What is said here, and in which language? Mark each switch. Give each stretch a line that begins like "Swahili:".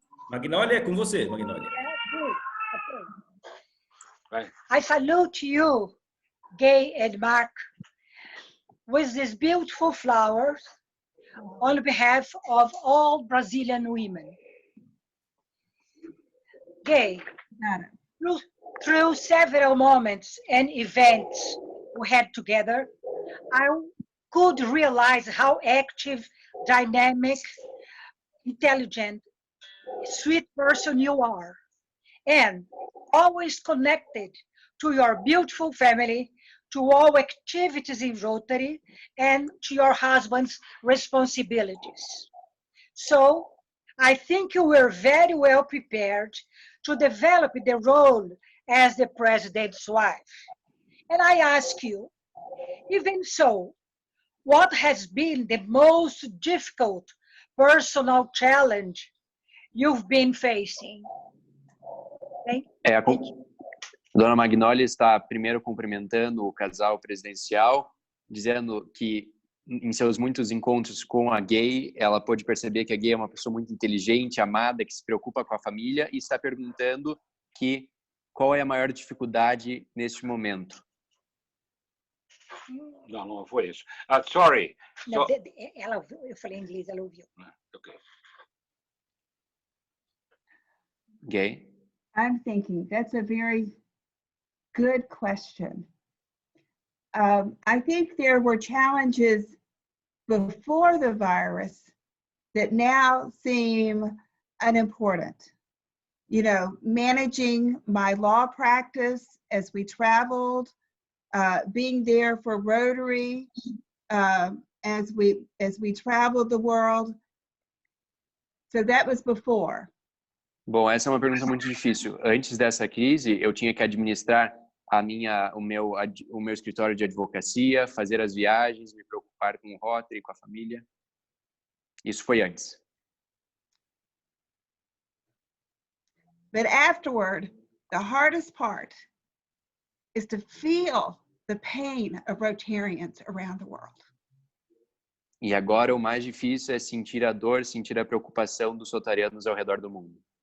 Portuguese: Magnolia, é com você, Magnolia.
English: Right. I salute you, Gay and Mark, with these beautiful flowers on behalf of all Brazilian women. Gay, through several moments and events we had together, I could realize how active, dynamic, intelligent, sweet person you are, and always connected to your beautiful family, to all activities in Rotary, and to your husband's responsibilities. So I think you were very well prepared to develop the role as the president's wife. And I ask you, even so, what has been the most difficult personal challenge you've been facing? Thank you.
Portuguese: Dona Magnolia está primeiro cumprimentando o casal presidencial, dizendo que em seus muitos encontros com a Gay, ela pôde perceber que a Gay é uma pessoa muito inteligente, amada, que se preocupa com a família, e está perguntando qual é a maior dificuldade neste momento. Não foi isso.
English: Sorry.
Portuguese: Não, eu falei em inglês, ela ouviu.
English: Okay. Gay? I'm thinking that's a very good question. I think there were challenges before the virus that now seem unimportant. You know, managing my law practice as we traveled, being there for Rotary as we traveled the world. So that was before.
Portuguese: Bom, essa é uma pergunta muito difícil. Antes dessa crise, eu tinha que administrar o meu escritório de advocacia, fazer as viagens, me preocupar com o Rotary, com a família. Isso foi antes.
English: But afterward, the hardest part is to feel the pain of Rotarians around the world.
Portuguese: E agora o mais difícil é sentir a dor, sentir a preocupação dos rotarianos ao redor do mundo.